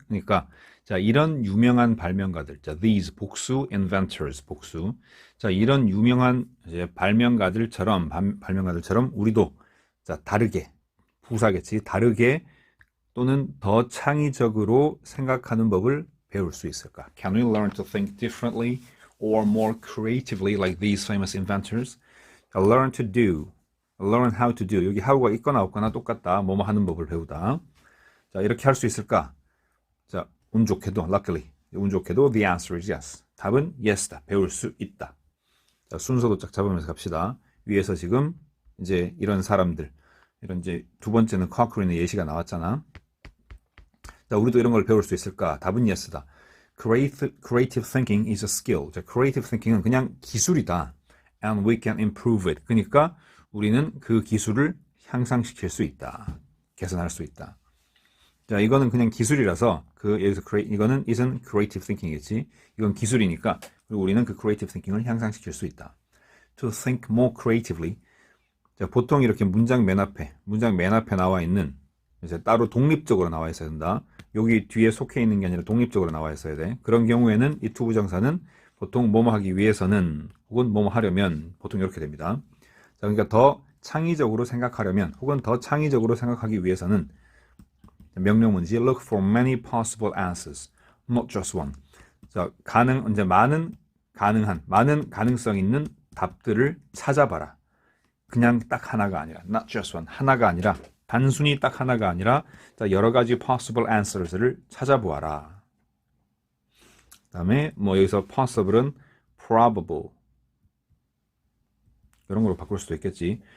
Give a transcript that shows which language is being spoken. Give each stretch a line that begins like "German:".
Korean: 그러니까 자, 이런 유명한 발명가들, 자, these 복수 inventors 복수. 자, 이런 유명한 이제 발명가들처럼 우리도 자, 다르게 부사겠지. 다르게 또는 더 창의적으로 생각하는 법을 배울 수 있을까?
English: Can we learn to think differently or more creatively like these famous inventors? Learn to do, learn how to do.
Korean: 여기 how가 있거나 없거나 똑같다. 뭐뭐 하는 법을 배우다. 자, 이렇게 할 수 있을까? 자, 운 좋게도, luckily, 운 좋게도
English: the answer is yes.
Korean: 답은 yes다. 배울 수 있다. 자, 순서도 쫙 잡으면서 갑시다. 위에서 지금 이제 이런 사람들, 이런 이제 두 번째는 커크린의 예시가 나왔잖아. 자, 우리도 이런 걸 배울 수 있을까? 답은 yes다.
English: Creative thinking is a skill.
Korean: 자, creative thinking은 그냥 기술이다.
English: And we can improve it.
Korean: 그러니까 우리는 그 기술을 향상시킬 수 있다. 개선할 수 있다. 자, 이거는 그냥 기술이라서 여기서 이거는
English: isn't creative thinking
Korean: 이겠지. 이건 기술이니까 그리고 우리는 그 creative thinking을 향상시킬 수 있다.
English: To think more creatively.
Korean: 자, 보통 이렇게 문장 맨 앞에 나와 있는 이제 따로 독립적으로 나와 있어야 된다. 여기 뒤에 속해 있는 게 아니라 독립적으로 나와 있어야 돼. 그런 경우에는 이 투부정사는 보통 뭐뭐 하기 위해서는 혹은 뭐뭐 하려면 보통 이렇게 됩니다. 자, 그러니까 더 창의적으로 생각하려면 혹은 더 창의적으로 생각하기 위해서는 명령문이지.
English: Look for many possible answers, not just one.
Korean: 자, 많은 가능성 있는 답들을 찾아봐라. 그냥 딱 하나가 아니라,
English: not just one,
Korean: 하나가 아니라, 단순히 딱 하나가 아니라, 자, 여러 가지 possible answers를 찾아보아라. 그 다음에 뭐 여기서 possible은 probable 이런 걸로 바꿀 수도 있겠지.